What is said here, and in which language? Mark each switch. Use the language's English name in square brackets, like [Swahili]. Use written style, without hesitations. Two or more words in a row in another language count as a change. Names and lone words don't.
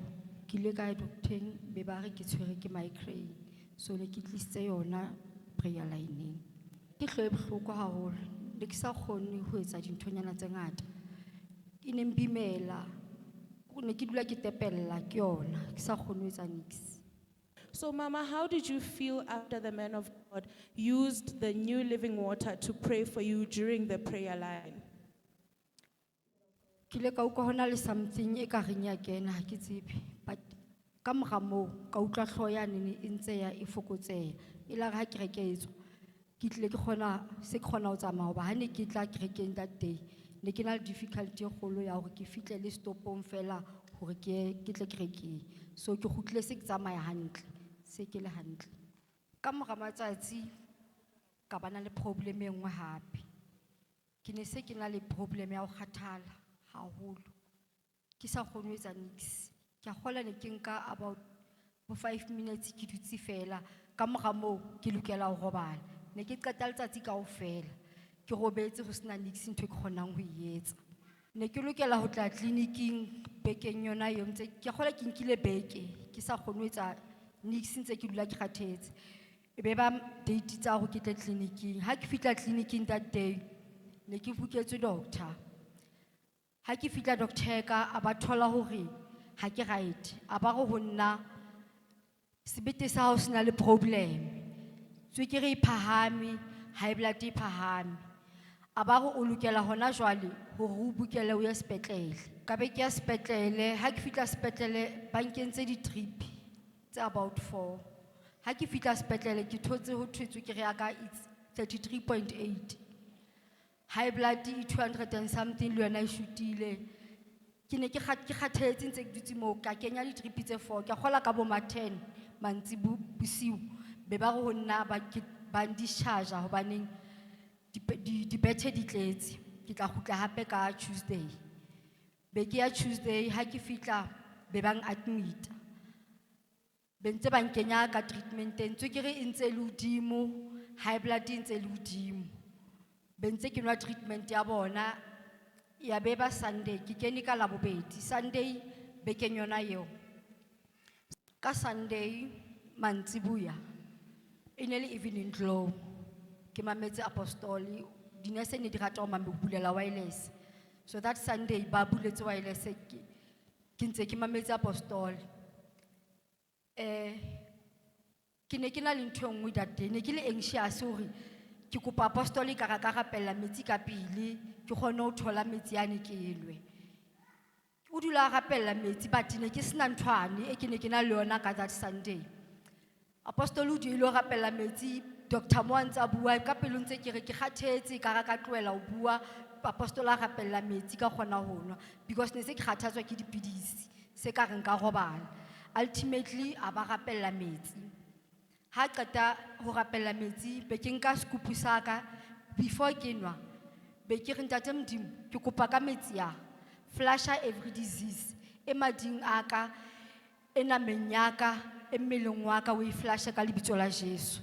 [Southern Sotho] Ke ile ka ya doctor-eng be ba re ke tshwere ke migraine. So ne ke tlisitse yona [English] prayer line. [Southern Sotho] Ke hloe bohloko haholo. Ne ke sa kgone ho etsa dinthonyana tse ngata. Ke ne mbimela. Ne ke dula ke tepella ke yona. Ke sa kgone ho etsa niks. [English] So, Mama, how did you feel after the man of God used the new living water to pray for you during the prayer line? [Southern Sotho] Ke ile ka utlwa hona le something e ka reng ya kena ha ke tsebe, but ka mora moo ka utlwa hlooho yane e ntse ya e fokotseha. E la re ha kereke e tswa ke tlile ke kgona ho tsamaya hoba ha ne ke tla kerekeng [English] that day [Southern Sotho] ne ke na le difficulty e kgolo ya hore ke fihle le stopong fela hore ke tle kerekeng. So ke kgutlile se ke tsamaya hantle, se ke le hantle. Ka mora matsatsi ka bana le problem e nngwe hape. Ke ne se ke na le problem ya ho kgathala haholo. Ke sa kgone ho etsa niks. Ke a kgola ne ke nka [English] about 5 minutes [Southern Sotho] ke dutse fela. Ka mora moo ke lokela ho robala. Ne ke qeta letsatsi kaofela. Ke robetse ho sena niks ntho e ke kgonang ho e etsa. Ne ke lokela ho tla clinicing bekeng yona eo ntse ke kgola ke nkile beke ke sa kgone ho etsa niks ntse ke dula ke kgathetse. Ebe ba date tsa hore ke tle clinicing. Ha ke fihla clinicing [English] that day [Southern Sotho] ne ke buketswe doctor. Ha ke fihla doctor ka a ba thola hore ha ke right. A ba re ho nna sebete sa hao se na le problem. Tswekere e phahame, [English] high blood [Southern Sotho] e phahame. A ba re o lokela hona jwale hore o bukele o ye sepetlele. Ka be ke ya sepetlele, ha ke fihla sepetlele ba nkentse di-drip tse about 4. Ha ke fihla sepetlele ke thotse ho thwe tswekere ya ka it's 33.8. [English] High blood [Southern Sotho] e [English] 200 and something [Southern Sotho] le yona e shutile. Ke ne ke kgathetse ntse ke dutse moo ka kenya di-drip tse 4. Ke kgola ka bo ma 10 bosiu. Be ba re ho nna ba discharge hobaneng dibethe di tletse. Ke tla kgutla hape ka Tuesday. Be ke ya Tuesday ha ke fihla be bang admit. Be ntse ba nkenya ka treatment-eng. Tswekere e ntse le hodimo, [English] high blood [Southern Sotho] e ntse le hodimo. Be ntse ke nwa treatment ya bona. Ya be ba Sunday ke kene ka Labobedi. Sunday be ke yona eo. Ka Sunday mantsibuya e ne le [English] evening glow. [Southern Sotho] Ke mametse apostoli dinese ne di rata ho bulela wireless. So that Sunday ba buletse wireless ke ntse ke mametse apostoli. Ke ne ke na le ntho e nngwe [English] that day, [Southern Sotho] ne ke le anxious hore ke kopa apostoli ka rapella metsi ka pele ke kgone ho thola metsi yane ke enwe. O dula a rapella metsi but ne ke sena nthwane e ke ne ke na le yona ka [English] that Sunday. [Southern Sotho] Apostoli o ile ho rapella metsi, Dr. Moantsa bua ka pelo ntse ke re ke kgathetse ka ka tloela ho bua. Apostoli a rapella metsi ka kgona ho nwa because ne se ke kgathatswa ke dipidisi se ka reng ka robala. Ultimately a ba rapella metsi. Ha qeta ho rapella metsi be ke nka scoop sa ka before ke nwa be ke re ntate Modimo ke kopa ka metsi ya [English] flusher every disease [Southern Sotho] e mading a ka e nameng ya ka e mmeleng wa ka o e flushe ka lebitso la Jesu.